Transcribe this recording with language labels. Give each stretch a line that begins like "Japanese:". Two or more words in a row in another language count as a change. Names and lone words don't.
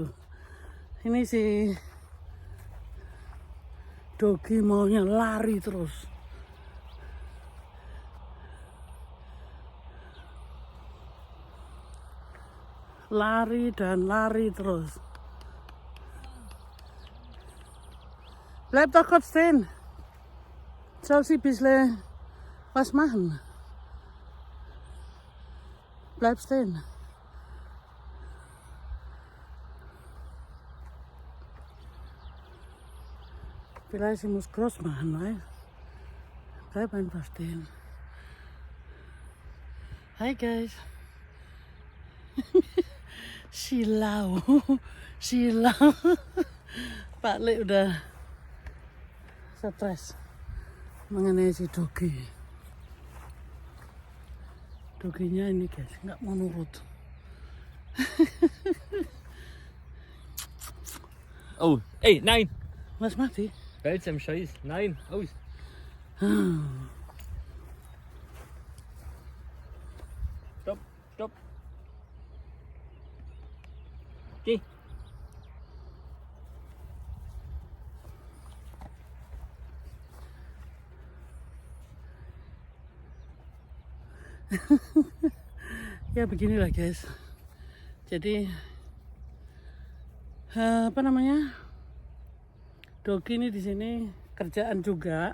Indonesian: Ini si Dogi maunya lari terus. Lari dan lari terus.
Dutch: Blijf toch goed staan. Zo zie je
German: was machen.
Dutch: Blijf staan.
German: Vielleicht sie muss groß machen, weil bleib einfach stehen.
English: Hi guys.
Indonesian: Silau. Silau. Pak Le udah stres mengenai si Dogi. Doginya ini guys, nggak mau nurut.
German: Oh, ey, nein! Was macht die? Wälz am Scheiß. Nein, aus. Stopp, stopp. Geh.
Indonesian: Ya beginilah guys. Jadi apa namanya, Dogi ini di sini kerjaan juga.